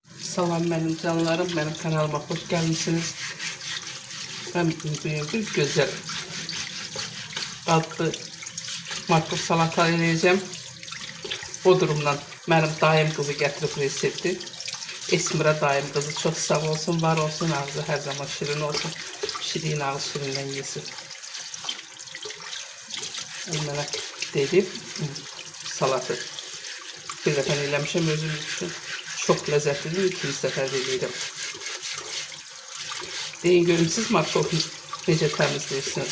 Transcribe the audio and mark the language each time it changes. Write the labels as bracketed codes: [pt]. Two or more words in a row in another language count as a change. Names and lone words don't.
[tr] Salam benim canlarım, benim kanalıma hoş gelmişsiniz. Ben bir güzel adlı markov salata eləyəcəm. O durumdan benim daim kızı getirip resepti. Esmira daim kızı çok sağ olsun, var olsun, ağzı her zaman şirin olsun. Şirin ağız şirinden yesin. [az] Mənə dedi salatı. Bir dəfə eləmişəm özüm üçün. Çox ləzzətlidir, ikinci səfər eləyirəm. Deyin görüm, siz markovu necə təmizləyirsiniz?